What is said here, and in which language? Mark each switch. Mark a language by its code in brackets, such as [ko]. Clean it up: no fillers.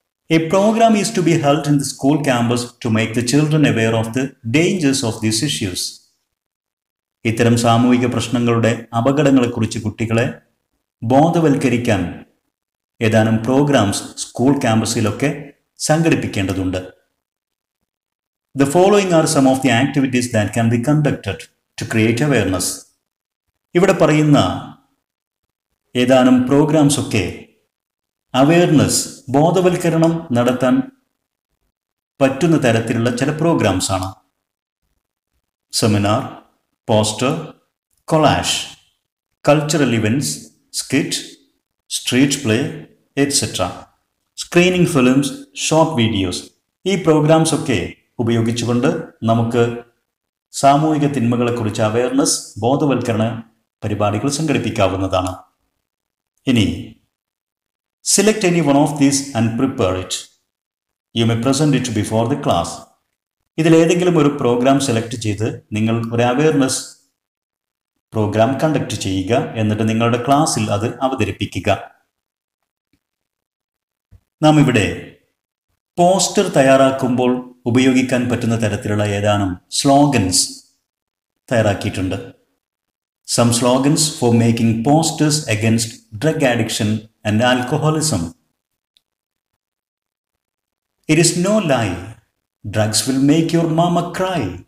[en] A programme is to be held in the school campus to make the children aware of the dangers of these issues. [ml] ഇത്തരം സാമൂഹിക പ്രശ്നങ്ങളുടെ അപകടങ്ങളെക്കുറിച്ച് കുട്ടികളെ ബോധവൽക്കരിക്കാൻ ഏതാനും programmes school ക്യാമ്പസിലൊക്കെ സംഘടിപ്പിക്കേണ്ടതുണ്ട്. [en] The following are some of the activities that can be conducted to create awareness. [ml] ഇവിടെ പറയുന്ന ഏതാനും programmes ഒക്കെ awareness, ബോധവൽക്കരണം നടത്താൻ പറ്റുന്ന തരത്തിലുള്ള ചില പ്രോഗ്രാംസ് ആണ്. [en] Seminar, poster, collage, cultural events, skit, street play etcetera. Screening films, short videos, [ml] ഈ പ്രോഗ്രാംസ് ഒക്കെ ഉപയോഗിച്ചുകൊണ്ട് നമുക്ക് സാമൂഹിക തിന്മകളെക്കുറിച്ച് അവയർനെസ്, ബോധവൽക്കരണ പരിപാടികൾ സംഘടിപ്പിക്കാവുന്നതാണ്. [en] ഇനി select any one of these and prepare it. You may present it before the class. [ml] ഇതിലേതെങ്കിലും ഒരു പ്രോഗ്രാം സെലക്ട് ചെയ്ത് നിങ്ങൾ ഒരു അവയർനെസ് പ്രോഗ്രാം കണ്ടക്ട് ചെയ്യുക. എന്നിട്ട് നിങ്ങളുടെ ക്ലാസ്സിൽ അത് അവതരിപ്പിക്കുക. നാം ഇവിടെ പോസ്റ്റർ തയ്യാറാക്കുമ്പോൾ ഉപയോഗിക്കാൻ പറ്റുന്ന തരത്തിലുള്ള ഏതാനും സ്ലോഗൻസ് തയ്യാറാക്കിയിട്ടുണ്ട്. [en] Some slogans for making posters against drug addiction and alcoholism. It is no lie. Drugs will make your mama cry.